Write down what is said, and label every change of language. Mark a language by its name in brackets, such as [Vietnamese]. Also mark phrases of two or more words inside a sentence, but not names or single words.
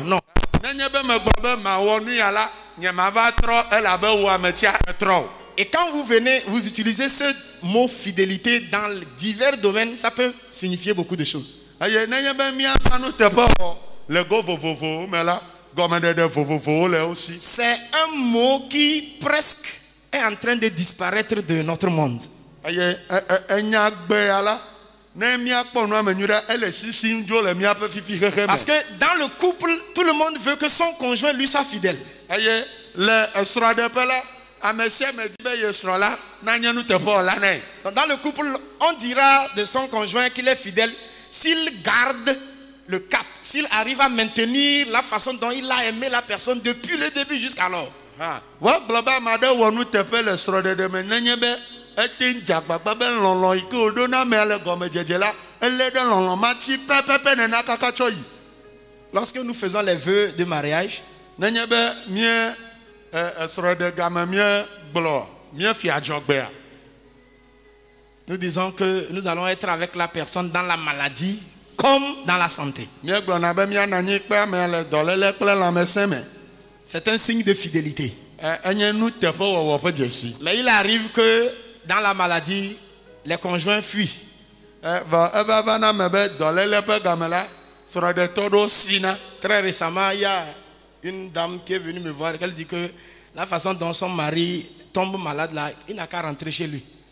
[French] Non. [Ewe] nenye be megblɔ be mawɔ nu ya la nye mava trɔ elabe wò ametia etrɔ o. [French] Et quand vous venez, vous utilisez ce mot fidélité dans divers domaines, ça peut signifier beaucoup de choses. [Ewe] eye nenye be míaƒe nuteƒewɔ le go vovovowo me la gɔmeɖeɖe vovovowo le wo si [French] C'est un mot qui presque est en train de disparaître de notre monde. [Ewe] eye enya gbe ya la ne míakpɔ nua me nyui ɖe ele sisim dzo le míaƒe fifi xexe [French] Parce me que dans le couple, tout le monde veut que son conjoint lui soit fidèle. [Ewe] eye le esrɔ̃ɖeƒe la ame sia ame di be ye srɔ̃ la nanye nuteƒewɔla nɛ [French] Donc, dans le couple, on dira de son conjoint qu'il est fidèle s'il garde le cap, s'il arrive à maintenir la façon dont il a aimé la personne depuis le début jusqu'alors. [Ewe] woagblɔ be ame aɖe wɔ nuteƒe le srɔ̃ɖeɖe me nenye be ete ŋu dze agbagba be lɔlɔ yi ke wòɖo na amea le gɔmedzedze la elé ɖe lɔlɔ ma ti pɛpɛpɛ nena kaka tsɔ yi [French] Lorsque nous faisons les vœux de mariage, [Ewe] nenye be mie esrɔ̃ɖe game mie gblɔ mie fia adzɔgbea [French] nous disons que nous allons être avec la personne dans la maladie comme dans la santé. [Ewe] mie gblɔna be mianɔ anyi kpe amea le dɔléle kple lãmesẽ me [French] C'est un signe de fidélité. Mais il arrive que dans la maladie, les conjoints fuient. Très récemment, il y a une dame qui est venue me voir et elle dit que la façon dont son mari tombe malade là, il n'a qu'à rentrer chez lui.